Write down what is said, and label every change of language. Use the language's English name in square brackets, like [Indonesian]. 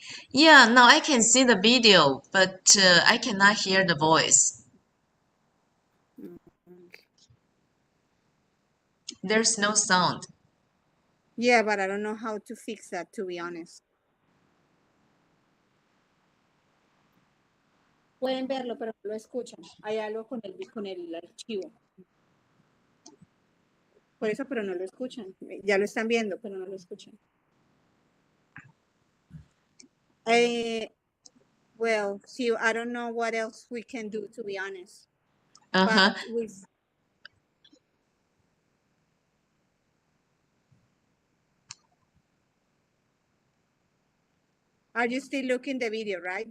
[English] Yeah, now I can see the video, but I cannot hear the voice. There's no sound. Yeah, but I don't know how to fix that, to be honest. [Spanish] Pueden verlo, pero no lo escuchan. Hay algo con el archivo. Por eso, pero no lo escuchan. Ya lo están viendo, pero no lo escuchan. [English] Well, see, I don't know what else we can do, to be honest. But are you still looking the video, right?